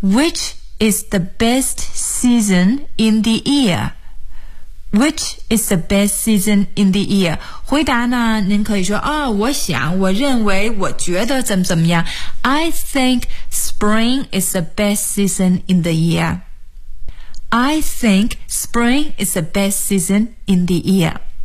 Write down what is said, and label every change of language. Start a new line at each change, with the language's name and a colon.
English: Which is the best season in the year？ Which is the best season in the year？
Chinese: 回答呢，您可以说啊、哦，我想，我认为，我觉得怎么怎么样。
English: I think spring is the best season in the year. I think spring is the best season in the year.